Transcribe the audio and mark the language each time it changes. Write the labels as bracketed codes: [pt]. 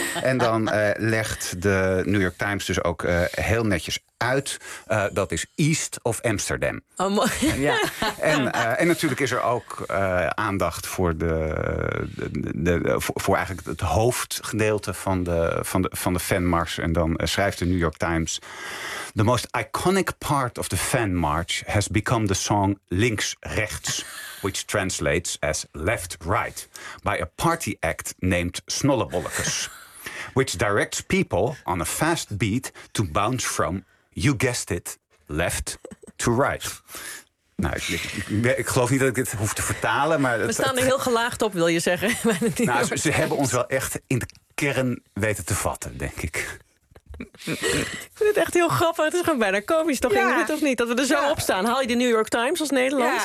[nl] En dan legt de New York Times dus ook heel netjes uit. Dat is East of Amsterdam. Oh, mooi. Ja. En natuurlijk is er ook aandacht voor voor eigenlijk het hoofdgedeelte van de fanmars. En dan schrijft de New York Times: [en] the most iconic part of the fan march has become the song Links Rechts, which translates as left right, by a party act named Snollebollekes, which directs people on a fast beat to bounce from, you guessed it, left to right. [nl] Nou, ik geloof niet dat ik dit hoef te vertalen, maar we staan er heel gelaagd op, wil je zeggen. Nou, ze hebben ons wel echt in de kern weten te vatten, denk ik. Ik vind het echt heel grappig. Het is gewoon bijna komisch, toch? Ja. Of niet? Dat we er zo op staan. Haal je de New York Times als Nederlands?